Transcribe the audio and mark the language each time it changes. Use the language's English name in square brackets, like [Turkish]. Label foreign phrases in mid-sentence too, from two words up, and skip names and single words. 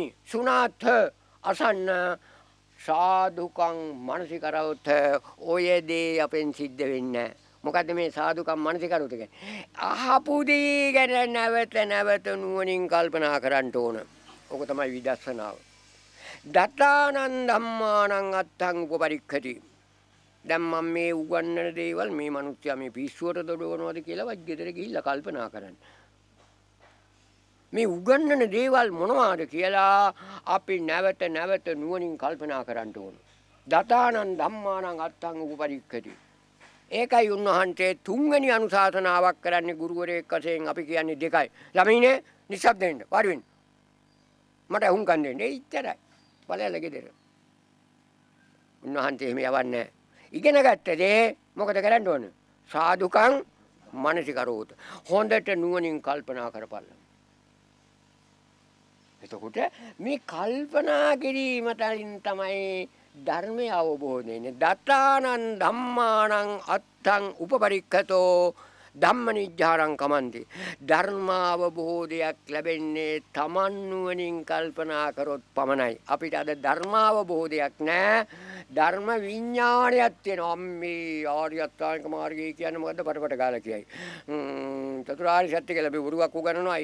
[Sinhala] සුනාත් අසන්න [Pali] සාදුකං මනසිකරවත [Sinhala] ඔය දේ අපෙන් සිද්ධ වෙන්නේ. මොකද්ද මේ [Pali] සාදුකම් මනසිකරවත [Sinhala] කියන්නේ? අහපු දේ ගැන නැවත නැවත නුවණින් කල්පනා කරන්න ඕන. ඕක තමයි විදර්ශනාව. [Pali] දතානං ධම්මානං අත්තං උපපරික්ඛති. [Sinhala] දැන් මම මේ උගන්වන දේවල් මේ මිනිස්සයා මේ පිස්සුවට දොඩවනවද කියලා වජ්ජෙදර ගිහිල්ලා කල්පනා කරන්න. මේ උගන්වන දේවල් මොනවාද කියලා අපි නැවත නැවත නුවණින් කල්පනා කරන්න ඕන. [Pali] දතානං ධම්මානං අත්තං උපපරික්ඛති. [Sinhala] ඒකයි උන්වහන්සේ තුන්වෙනි අනුශාසනාවක් කරන්නේ ගුරුවරයෙක් වශයෙන් අපි කියන්නේ දෙකයි. ළමයිනේ නිශ්ශබ්ද වෙන්න. වාඩි වෙන්න. මට හුඟන් දෙන්න. ඒ ඉච්චරයි. බලයල ගෙදර. උන්වහන්සේ එහෙම යවන්නේ. ඉගෙන ගත්ත දේ මොකද කරන්න ඕන? [Pali] සාදුකං මනසිකරෝත. [Sinhala] හොඳට නුවණින් කල්පනා කරපළ. එතකොට මේ කල්පනා කිරීමෙන් තමයි ධර්මය අවබෝධ වෙන්නේ. [Pali] දතානං ධම්මානං අත්තං උපපරික්ඛතෝ ධම්මනිජ්ජාරං කමන්ති. [Sinhala] ධර්මාවබෝධයක් ලැබෙන්නේ තමන් නුවණින් කල්පනා කරොත් පමණයි. අපිට අද ධර්මාවබෝධයක් නැහැ. ධර්ම විඥානයක් තියෙනවා. මේ ආර්ය අෂ්ටාංග මාර්ගය කියන්නේ මොකද්ද? පටපට ගාලා කියයි. චතුරාර්ය සත්‍ය කියලා අපි වරුවක් උගන්වනවා.